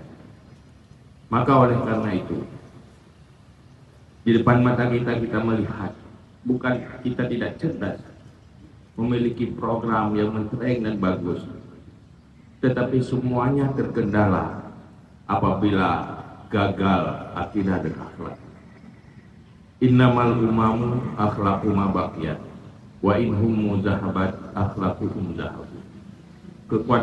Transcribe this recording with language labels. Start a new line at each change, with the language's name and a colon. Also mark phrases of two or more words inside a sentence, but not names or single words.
Indonesian: Maka oleh karena itu, di depan mata kita melihat, bukan kita tidak cerdas, memiliki program yang mentereng dan bagus, tetapi semuanya terkendala apabila gagal akidah dan akhlak.
Arabic: إنما الأمم الأخلاق ما بقيت وإن هم ذهبت أخلاقهم ذهبوا.
Indonesian: Kekuatan